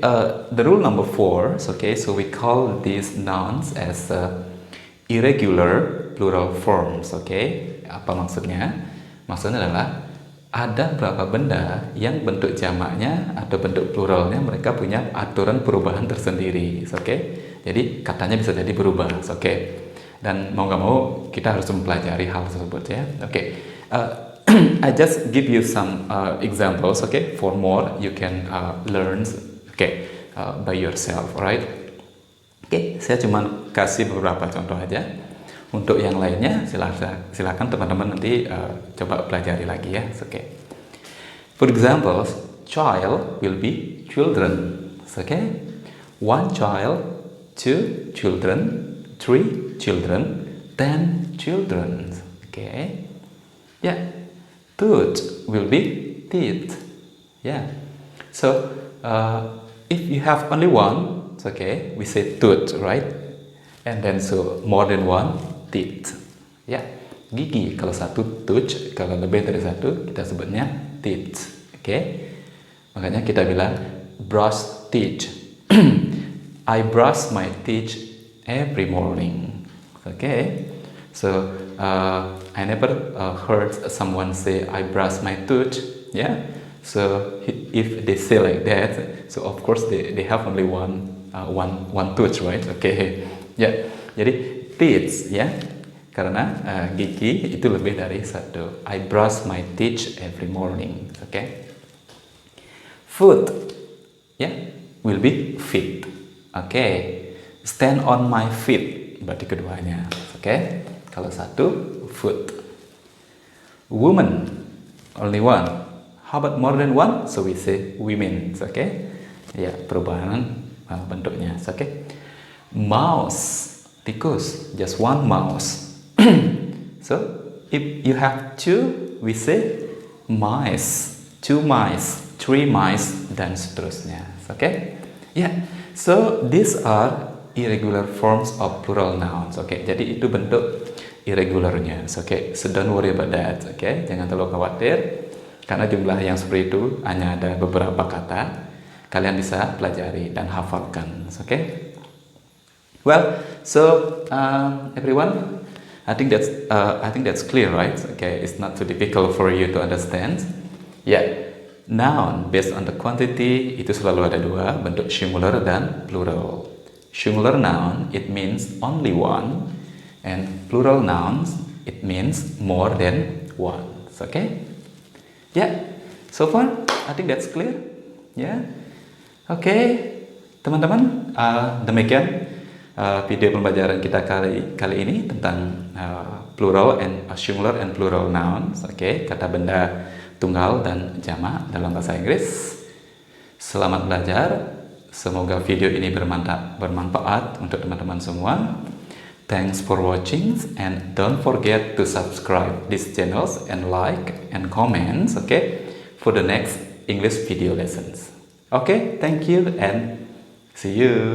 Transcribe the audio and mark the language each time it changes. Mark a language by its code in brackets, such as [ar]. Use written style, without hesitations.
[en] The rule number 4. It's okay. So we call these nouns as irregular plural forms. [id] Okay, apa maksudnya? Maksudnya adalah ada berapa benda yang bentuk jamaknya atau bentuk pluralnya mereka punya aturan perubahan tersendiri. Okay, jadi katanya bisa jadi berubah. Okay. Dan mau nggak mau kita harus mempelajari hal tersebut ya. [en] Oke, I just give you some examples. Okay, for more you can learn. Okay, by yourself, right? [id] Oke, saya cuma kasih beberapa contoh aja. Untuk yang lainnya silakan teman-teman nanti coba pelajari lagi ya. [en] Oke. For example, child will be children. Okay, 1 child, 2 children, 3 children, 10 children. Okay. Yeah. Tooth will be teeth. Yeah. So if you have only one, okay, we say tooth, right? And then so more than one, teeth. [id] Ya, gigi kalau satu tooth, kalau lebih dari satu kita sebutnya teeth. Oke, makanya kita bilang [en] brush teeth. I brush my teeth every morning. Okay, so I never heard someone say I brush my tooth. Yeah, so if they say like that, so of course they have only one tooth, right? [id] Okay, ya, jadi teeth ya, karena gigi itu lebih dari satu. [en] I brush my teeth every morning. Okay, foot ya, will be feet. Okay, stand on my feet [id] berarti keduanya. [en] Okay, [id] kalau satu [en] foot. Woman only one. How about more than one? So we say women. Okay, [id] ya, perubahan bentuknya. [en] Okay, mouse, tikus, just one mouse. So if you have two, we say mice, two mice, three mice, [id] dan seterusnya. [en] Okay, yeah. So these are irregular forms of plural nouns. [id] Okay, jadi itu bentuk irregularnya. [en] Okay, so don't worry about that. [id] Okay, jangan terlalu khawatir karena jumlah yang seperti itu hanya ada beberapa kata. Kalian bisa pelajari dan hafalkan. [en] Okay. Well, so everyone, I think that's clear, right? Okay, it's not too difficult for you to understand. Yeah. Noun based on the quantity [id] itu selalu ada dua, bentuk singular dan plural. [en] Singular noun it means only one, and plural nouns it means more than one. Okay? Yeah. So far I think that's clear. [id] Yeah. Okay, teman-teman, demikian video pembelajaran kita kali ini tentang [en] plural and singular and plural nouns. [id] Okay, kata benda tunggal dan jamak dalam bahasa Inggris. Selamat belajar. Semoga video ini bermanfaat untuk teman-teman semua. [en] Thanks for watching and don't forget to subscribe these channels and like and comments, okay, for the next English video lessons. Okay, thank you and see you.